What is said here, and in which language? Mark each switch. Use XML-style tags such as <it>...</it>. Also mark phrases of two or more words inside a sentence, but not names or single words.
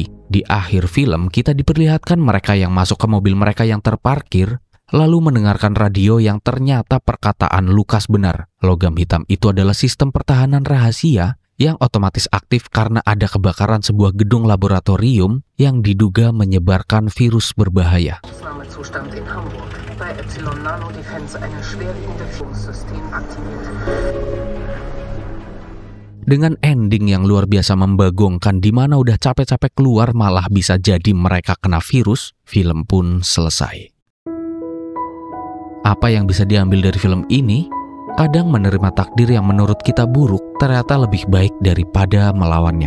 <id>Di akhir film, kita diperlihatkan mereka yang masuk ke mobil mereka yang terparkir, lalu mendengarkan radio yang ternyata perkataan Lukas benar. Logam hitam itu adalah sistem pertahanan rahasia yang otomatis aktif karena ada kebakaran sebuah gedung laboratorium yang diduga menyebarkan virus berbahaya.</id> <de>Ausnahmezustand in Hamburg. Bei Epsilon Nano Defense eine schwerwiegende Führungssystem aktiviert.</de> <id>Dengan ending yang luar biasa membagongkan di mana udah capek-capek keluar malah bisa jadi mereka kena virus, film pun selesai. Apa yang bisa diambil dari film ini? Kadang menerima takdir yang menurut kita buruk ternyata lebih baik daripada melawannya.</id>